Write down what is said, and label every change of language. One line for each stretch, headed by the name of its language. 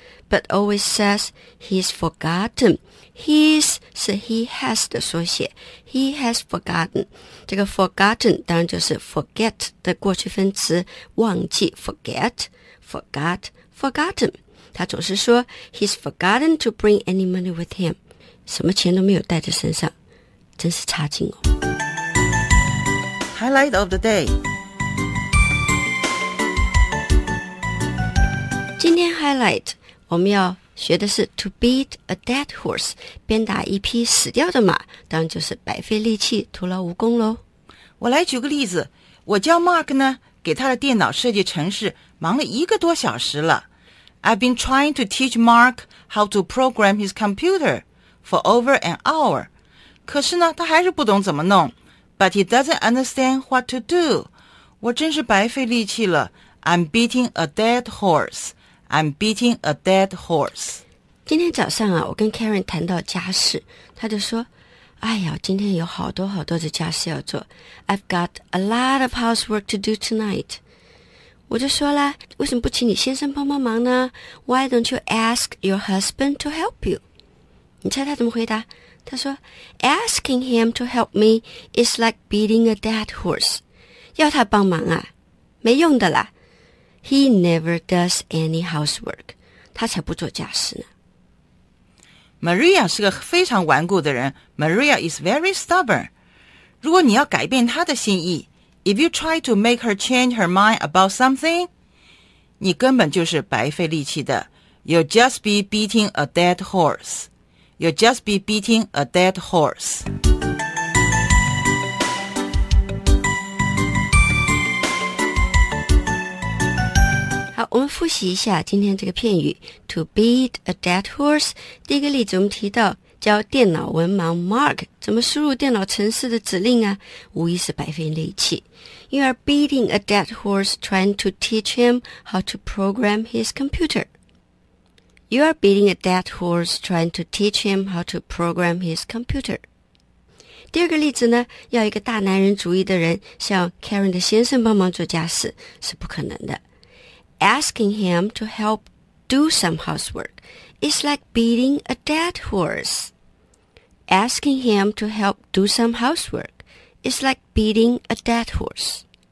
English: But always says he's forgotten. He's
Chinese: 是
English: he has
Chinese: 的缩写。
English: He has forgotten.
Chinese: 这个
English: forgotten
Chinese: 当然就是
English: forget
Chinese: 的过去分词，忘记
English: forget, forgot, forgotten.
Chinese: 他总是说
English: he's forgotten to bring any money with him.
Chinese: 什么钱都没有带在身上，真是差劲哦。
English: Highlight of the day.
Chinese: 今天 highlight。我们要学的是
English: to beat a dead horse，
Chinese: 鞭打一匹死掉的马，当然就是白费力气，徒劳无功咯。我来举个例子，我叫 Mark 呢，给他的电脑设计程式忙了一个多小时了。
English: I've been trying to teach Mark how to program his computer for over an hour，
Chinese: 可是呢他还是不懂怎么弄。
English: But he doesn't understand what to do，
Chinese: 我真是白费力气了。
English: I'm beating a dead horseI'm beating a dead horse.
Chinese: 今天早上啊，我跟 Karen 谈到家事，他就说，哎呀，今天有好多好多的家事要做。
English: I've got a lot of housework to do tonight.
Chinese: 我就说了，为什么不请你先生帮帮忙呢？
English: Why don't you ask your husband to help you?
Chinese: 你猜他怎么回答？他说，
English: Asking him to help me is like beating a dead horse.
Chinese: 要他帮忙啊，没用的啦。
English: He never does any housework.
Chinese: 他才不做家事呢。 Maria 是个非常顽固的人。
English: Maria is very stubborn.
Chinese: 如果你要改变她的心意，
English: If you try to make her change her mind about something,
Chinese: 你根本就是白费力气的。
English: You'll just be beating a dead horse. You'll just be beating a dead horse.
Chinese: 我们复习一下今天这个片语
English: To beat a dead horse。
Chinese: 第一个例子我们提到教电脑文盲 Mark 怎么输入电脑程式的指令啊，无疑是白费力气。
English: You are beating a dead horse trying to teach him how to program his computer. You are beating a dead horse trying to teach him how to program his computer.
Chinese: 第二个例子呢，要一个大男人主义的人向 Karen 的先生帮忙做家事是不可能的。
English: Asking him to help do some housework is like beating a dead horse. Asking him to help do some housework is like beating a dead horse.